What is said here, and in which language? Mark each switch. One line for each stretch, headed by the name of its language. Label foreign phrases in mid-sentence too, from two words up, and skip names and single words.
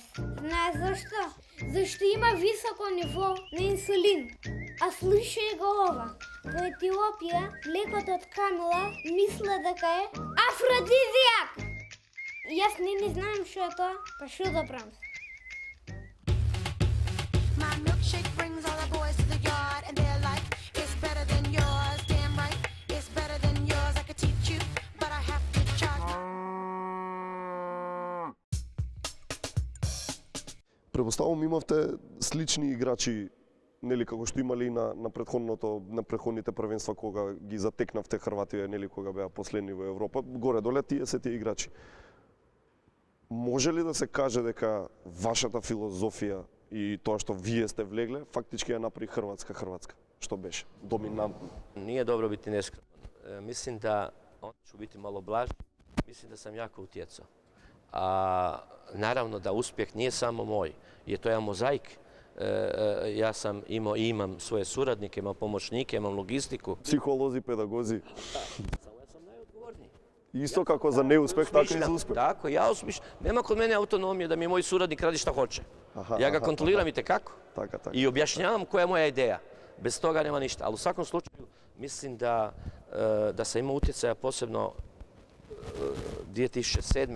Macedonian: Знаеш зашто? Зашто има високо ниво на инсулин. А слушај го ова. Во Етиопија млекото од камила мисле дека е афродизијак. Јас не знам што е тоа, па што да правам?
English: My milkshake brings all the boys to the yard and they're like, it's better than yours, damn right. It's better than yours, I could teach you, but I have to charge.
Macedonian: Предпоставувам имавте слични играчи, нели како што имали и на претходните првенства кога ги затекнавте Хрватија, нели кога беа последни во Европа, горе-доле тие се тие играчи. Може ли да се каже дека вашата филозофија и тоа што вие сте влегле, фактички ја направи Хрватска, што беше доминантно?
Croatian: Nije dobro biti neskroman. Mislim da, onda ću biti malo blaži, mislim da sam jako utjecao. A naravno da uspjeh nije samo moj, je to jedan mozaik. Ja sam imao i imam svoje suradnike, imam pomoćnike, imam logistiku.
Macedonian: Психолози, педагози.
Croatian: Samo ja sam najodgovorniji.
Macedonian: Исто како за неуспех, така и за успех.
Croatian: Tako, ja uspješno. Nema kod mene autonomije da mi moj suradnik radi šta hoće. Ja ga kontroliram i tekako.
Macedonian: Така.
Croatian: I objašnjavam koja je moja ideja. Bez toga nema ništa. Ali u svakom slučaju Mislim da sam imao utjecaja posebno 2007.